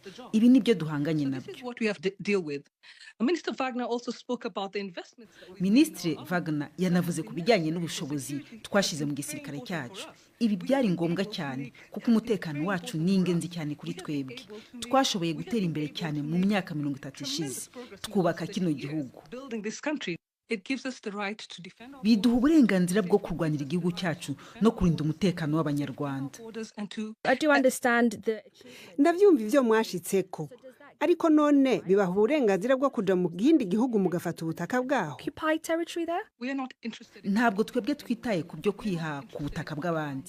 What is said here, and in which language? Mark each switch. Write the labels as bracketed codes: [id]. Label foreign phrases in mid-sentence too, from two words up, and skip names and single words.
[rw] Ibi nibyo duhanganye nabyo. Ministre Wagner yanavuze ku bijyanye n'ubushobozi twashize mu gisirikare cyacu. Ibi byari ngombwa cyane kuko umutekano wacu ni ingenzi cyane kuri twebwe. Twashoboye gutera imbere cyane mu myaka 30 ishize twubaka kino gihugu. Biduha uburenganzira bwo kurwanira igihugu cyacu no kurinda umutekano w'Abanyarwanda. [rn] Ndavyumva ivyo mwashitseko ariko none bibaha uburenganzira bwo kuja mu gindi gihugu mugafata ubutaka bwaho. [rw] Ntabwo twebwe twitaye ku byo kwiha ku butaka bw'abandi.